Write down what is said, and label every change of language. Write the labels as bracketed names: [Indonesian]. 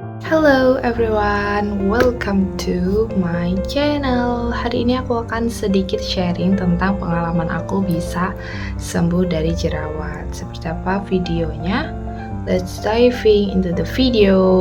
[English] Hello everyone, welcome to my channel. [Indonesian] Hari ini aku akan sedikit sharing tentang pengalaman aku bisa sembuh dari jerawat. Seperti apa videonya? [English] Let's diving into the video.